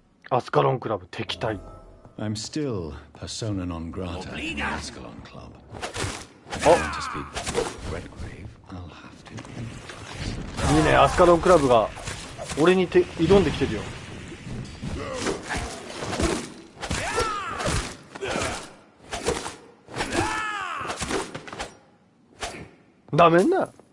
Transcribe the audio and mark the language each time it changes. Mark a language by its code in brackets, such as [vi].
[ja] アスカロンクラブ敵対。 [en] I'm still persona non grata in the Ascalon Club. If Oh. I want to speak Redgrave, I'll have to. [ja] いいね、アスカロンクラブが俺に挑んできてるよ。ダメんな。